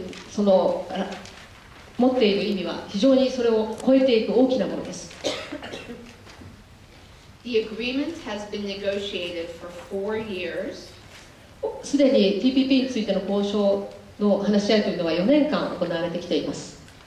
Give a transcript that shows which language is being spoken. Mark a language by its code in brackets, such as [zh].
[ja] その持っている意味は非常にそれを超えていく大きなものです。 [en] The agreement has been negotiated for 4 years. [ja] すでに TPP についての交渉の話し合いというのは4年間行われてきています。